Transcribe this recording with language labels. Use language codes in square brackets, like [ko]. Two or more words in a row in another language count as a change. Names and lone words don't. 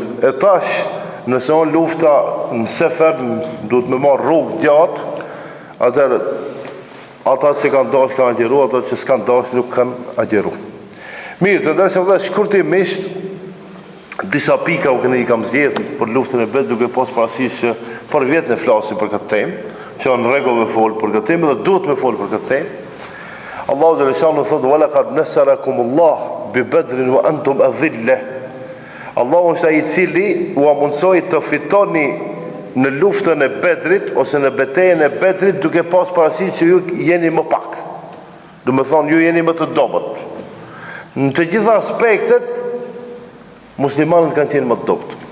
[sq] E tash nëse on lufta në sefer, duhet me marrë rrugë gjatë, atëherë ata që kanë dashur kanë agjeru, ata që s'kan dashur nuk kanë agjeru. Mirë, të ndershëm vëllezër, shkurtimisht disa pika I kam zgjedhur për luftën e Bedrit, duke pas parasysh që për vjet ne flasim për këtë temë, që në rregull me fol për këtë temë dhe duhet me fol për këtë temë. Allahu dhe Leshanu thotë: [ar] "ولقد نصركم الله ببدر وأنتم أذلة." [sq] Allahu është ai I cili u mundsoi të fitoni në luftën e Bedrit ose në betejën e Bedrit duke pas parasysh që ju jeni më pak. Do të thonë ju jeni më të dobët. Në të gjitha aspektet muslimanët kanë qenë më të dobët.